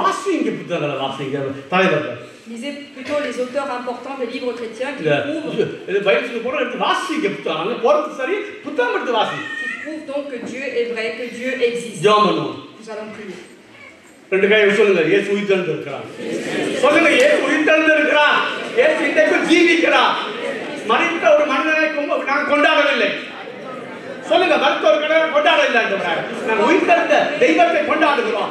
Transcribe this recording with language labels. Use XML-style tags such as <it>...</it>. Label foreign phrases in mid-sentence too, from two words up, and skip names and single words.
<ta>வாசிங்க புத்தகங்களை வாசிங்க தலைவர்கள்.</ta> <fr>Lisez plutôt les auteurs importants des livres chrétiens qui prouvent</fr> <ta>பைபிளுக்கு போற எடுத்து வாசிங்க புத்தகம் போறது சரி புத்தகம் எடுத்து வாசி.</ta> <fr>Qui prouvent donc que Dieu est vrai, que Dieu existe. Nous allons prier.</fr> <ta>ரெண்டு கை சொல்லுங்க இயேசு உயிர்த்தெழுந்து இருக்கிறார். சொல்லுங்க இயேசு உயிர்த்தெழுந்து இருக்கிறார். இயேசு இன்றைக்கு ஜீவிக்கிறார். மரித்த ஒரு மனிதனை நாங்கள் கொண்டாடவில்லை. சொல்லுங்க மரித்த ஒரு கடவுளை கொண்டாடவில்லை. நாங்கள் உயிர்த்தெழுந்த தெய்வத்தை கொண்டாடுகிறோம்.</ta>